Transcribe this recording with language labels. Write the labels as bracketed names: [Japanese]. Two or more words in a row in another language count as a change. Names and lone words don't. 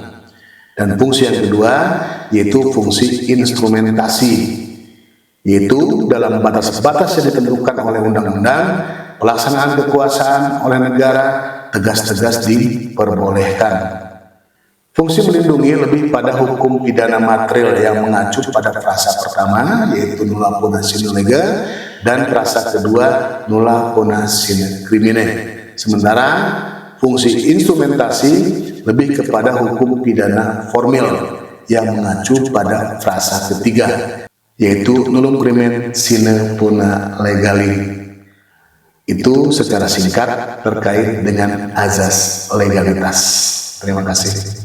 [Indonesian] Dan fungsi yang kedua yaitu fungsi instrumentasi, yaitu dalam batas-batas yang ditentukan oleh undang-undang, pelaksanaan kekuasaan oleh negara tegas-tegas diperbolehkan. Fungsi melindungi lebih pada hukum pidana material yang mengacu pada frasa pertama, yaitu [Latin] nulla puna sine lege, [Indonesian] dan frasa kedua [Latin] nulla puna sine crimine. [Indonesian] Sementara fungsi instrumentasi lebih kepada hukum pidana formil yang mengacu pada frasa ketiga, yaitu [Latin] nullum crimen sine puna legali. [Indonesian] Itu secara singkat terkait dengan azas legalitas. Terima kasih.